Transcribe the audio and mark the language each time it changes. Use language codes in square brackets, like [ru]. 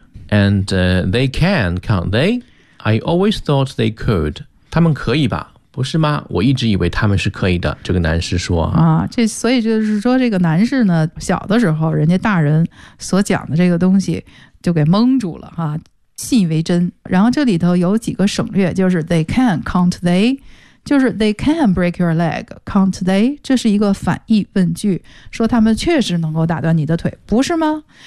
[en] And they can, can't they? I always thought they could. [zh] 他们可以吧？不是吗？我一直以为他们是可以的。这个男士说这所以就是说这个男士呢，小的时候人家大人所讲的这个东西就给蒙住了哈。信以为真，然后这里头有几个省略，就是 [en] they can, can't they? [zh] 就是 [en] they can break your leg, can't they? [zh] 这是一个反义问句，说他们确实能够打断你的腿，不是吗？